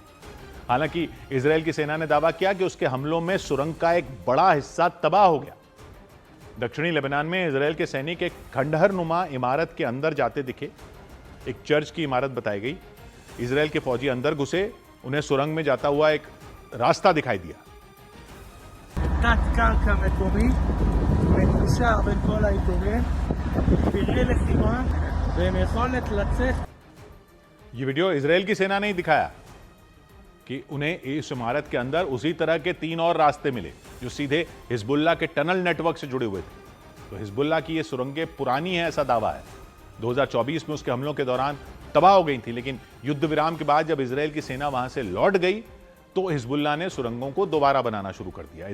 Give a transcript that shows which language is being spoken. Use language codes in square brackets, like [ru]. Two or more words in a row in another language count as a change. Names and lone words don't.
[hi] हालांकि इजरायल की सेना ने दावा किया कि उसके हमलों में सुरंग का एक बड़ा हिस्सा तबाह हो गया। दक्षिणी लेबनान में इजरायल के सैनिक एक खंडहर नुमा इमारत के अंदर जाते दिखे। एक चर्च की इमारत बताई गई। इजरायल के फौजी अंदर घुसे, उन्हें सुरंग में जाता हुआ एक रास्ता दिखाई दिया। [he] תת-קרקע מקומי, מקושר בין כל האזורים, פראי לחימה ועם יכולת לצאת. [hi] ये वीडियो इजरायल की सेना ने ही दिखाया कि उन्हें इस इमारत के अंदर उसी तरह के 3 और रास्ते मिले जो सीधे हिजबुल्लाह के [en] tunnel network [hi] से जुड़े हुए थे। तो हिजबुल्लाह की ये सुरंगें पुरानी है ऐसा दावा है। 2024 में उसके हमलों के दौरान तबाह हो गई थी, लेकिन युद्ध विराम के बाद जब इजरायल की सेना वहां से लौट गई तो हिजबुल्लाह ने सुरंगों को दोबारा बनाना शुरू कर दिया।